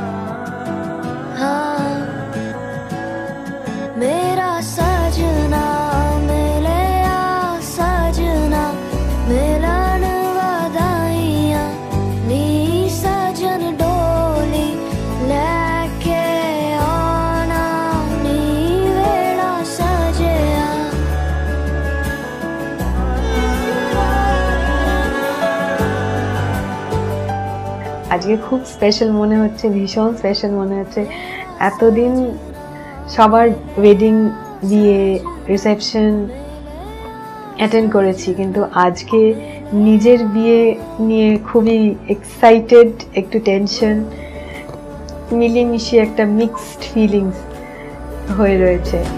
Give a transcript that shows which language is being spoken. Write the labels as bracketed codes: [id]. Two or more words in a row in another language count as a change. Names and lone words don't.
[pa] ਹਾਂ ਮੇਰਾ ਸਜਣਾ ਮਿਲਿਆ ਸਜਣਾ ਮਿਲਣ ਵਧਾਈਆਂ ਨੀ ਸਜਣ ਡੋਲੀ ਲੈਕੇ ਆਣਾ ਨੀ ਵਿਹੜਾ ਸਜਿਆ [bn] আজকে খুব স্পেশাল মনে হচ্ছে, ভীষণ স্পেশাল মনে হচ্ছে। এতদিন সবার ওয়েডিং, বিয়ে, রিসেপশন অ্যাটেন্ড করেছি, কিন্তু আজকে নিজের বিয়ে নিয়ে খুবই এক্সাইটেড, একটু টেনশন মিলেমিশে একটা [en] mixed feelings [bn] হয়ে রয়েছে।